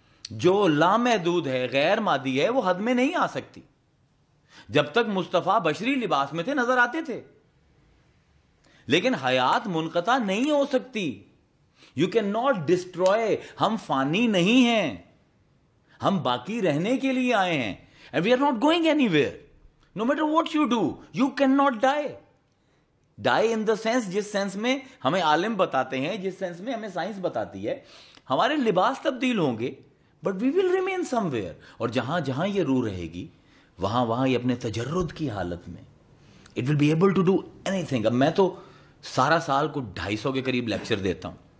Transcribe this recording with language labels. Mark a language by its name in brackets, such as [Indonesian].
[Urdu] جو لامحدود ہے غیر مادی ہے وہ حد میں نہیں آ سکتی۔ جب تک مصطفیٰ بشری لباس میں تھے نظر آتے تھے، لیکن حیات منقطع نہیں ہو سکتی۔ [English] you can not destroy, [Urdu] ہم فانی نہیں ہیں، ہم باقی رہنے کے لیے آئے ہیں، [English] and we are not going anywhere. No matter what you do, you cannot die. Die in the sense، [Urdu] جس سینس میں ہمیں عالم بتاتے ہیں، جس سینس میں ہمیں سائنس بتاتی ہے، ہمارے لباس تبدیل ہوں گے [English] but we will remain somewhere۔ [Urdu] اور جہاں جہاں یہ روح رہے گی وہاں وہاں یہ اپنے تجرد کی حالت میں [English] it will be able to do anything۔ [Urdu] اب میں تو سارا سال کو 250 کے قریب لیکچر دیتا ہوں،